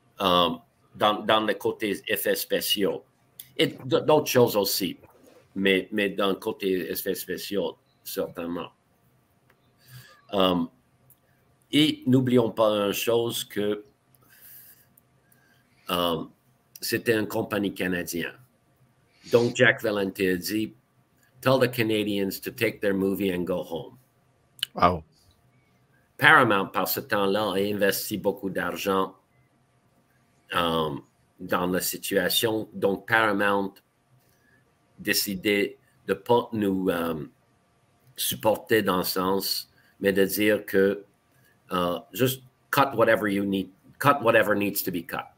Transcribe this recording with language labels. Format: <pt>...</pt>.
<fr>Dans le côté effets spéciaux. Et d'autres choses aussi. Mais dans le côté effets spéciaux, certainement. Et n'oublions pas une chose que c'était une compagnie canadienne.</fr> <en>Donc, Jack Valenti a dit, tell the Canadians to take their movie and go home. Wow.</en> <fr>Paramount, par ce temps-là, a investi beaucoup d'argent dans la situation. Donc, Paramount décidait de ne pas nous supporter dans le sens, mais de dire que</fr> <en>just cut whatever needs to be cut.</en>